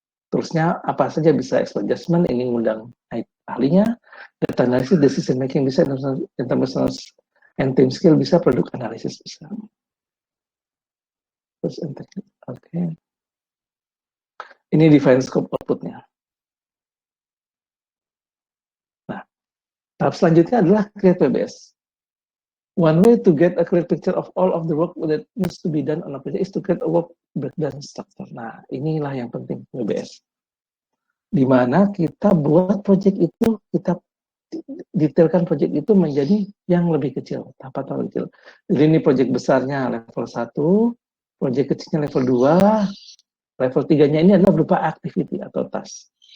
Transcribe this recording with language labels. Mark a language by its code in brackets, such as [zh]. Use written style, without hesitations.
[id] Terusnya, apa saja bisa [en] expert adjustment, [id] ini mengundang ahlinya, [en] data analysis, decision making [id] bisa, [en] interpersonal and team skill [id] bisa, [en] product analysis [id] bisa. Terus, oke. Ini [en] define scope [id] output-nya. Nah, tahap selanjutnya adalah [en] create PBS. One way to get a clear picture of all of the work that needs to be done on a project is to create a work breakdown structure. [id] Nah, inilah yang penting PBS. Di mana kita buat project itu, kita detailkan project itu menjadi yang lebih kecil, tahapan kecil. Jadi ini project besarnya level 1, project kecilnya level 2, level 3-nya ini adalah berupa activity atau task.